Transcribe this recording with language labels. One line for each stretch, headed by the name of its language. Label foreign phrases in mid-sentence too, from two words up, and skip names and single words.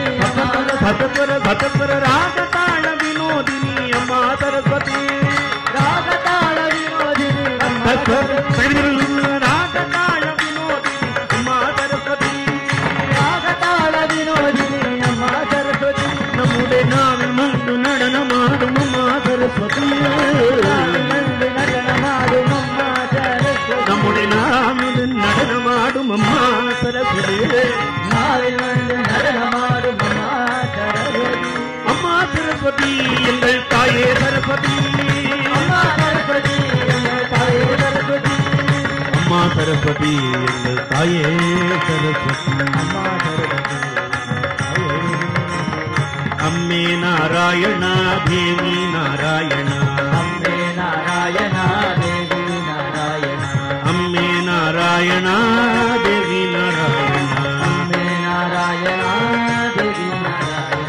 Sanskrit: सप्तस्वर सप्तस्वर रागताल विनोदिनी अम्मा सरस्वती, रागताल विनोदिनी अम्मा रागताल विनोदिनी अम्मा सरस्वती, रागताल विनोदिनी अम्मा सरस्वती,
Malayalam: നമ്മുടെ നാവിൽ വന്ന് നടനമാടും അമ്മ സരസ്വതി, നടനമാടും അമ്മ സരസ്വതി, നമ്മുടെ നാവിൽ നടനമാടും അമ്മ സരസ്വതി, നാവിൽ വന്ന് നടനമാടും അമ്മ സരസ്വതി, അമ്മ സരസ്വതി
Tamil: എங்கள் தாயே சரஸ்வதி,
Malayalam: അമ്മ സരസ്വതി
Tamil: எங்கள் தாயே சரஸ்வதி,
Malayalam: അമ്മ സരസ്വതി
Tamil: എங்கள் தாயே சரஸ்வதி,
Malayalam: അമ്മ സരസ്വതി അമ്മേ നാരായണ ദേവി നാരായണ, അമ്മേ നാരായണ ദേവി നാരായണ, അമ്മേ നാരായണ ദേവി നാരായണ, അമ്മേ നാരായണ ദേവി നാരായണ,